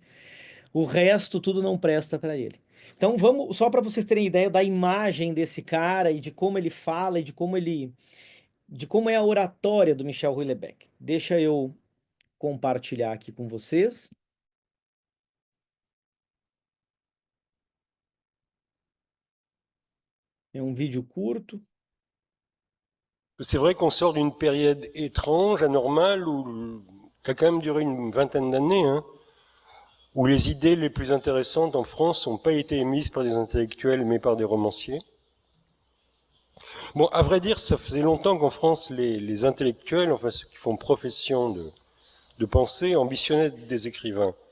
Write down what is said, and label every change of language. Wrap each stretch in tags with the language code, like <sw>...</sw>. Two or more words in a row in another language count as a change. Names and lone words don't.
<pt>O resto tudo não presta para ele. Então vamos, só para vocês terem ideia da imagem desse cara e de como ele fala e de como é a oratória do Michel Houellebecq. Deixa eu compartilhar aqui com vocês. É um vídeo curto.</pt> <fr>C'est vrai qu'on sort d'une période étrange, anormale, qui a quand même duré une vingtaine d'années, hein, où les idées les plus intéressantes en France n'ont pas été émises par des intellectuels, mais par des romanciers. Bon, à vrai dire, ça faisait longtemps qu'en France, les intellectuels, enfin ceux qui font profession de pensée, ambitionnaient des écrivains.</fr>